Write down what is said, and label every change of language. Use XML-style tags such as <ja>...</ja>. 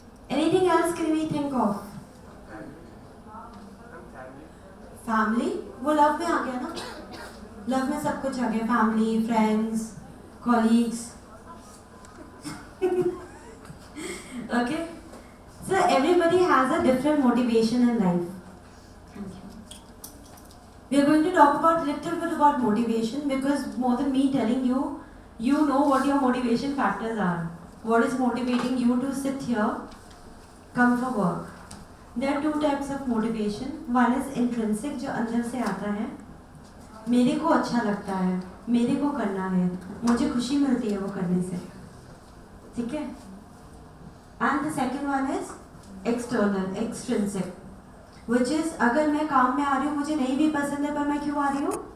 <en>Anything else can we think of? Family?</en> <hi>वो love में आ गया ना? Love में सब कुछ आ गया.</hi> <en>Family, friends, colleagues. Okay? So everybody has a different motivation in life. We are going to talk about little bit about motivation because more than me telling you, you know what your motivation factors are. What is motivating you to sit here, come for work? There are 2 types of motivation. One is intrinsic,</en> <hi>जो अंदर से आता है, मेरे को अच्छा लगता है, मेरे को करना है, मुझे खुशी मिलती है वो करने से, ठीक है?</hi> <en>And the second one is external, extrinsic, which is</en> <hi>अगर मैं काम में आ रही हूँ, मुझे नहीं भी पसंद है, पर मैं क्यों आ रही हूँ?</hi>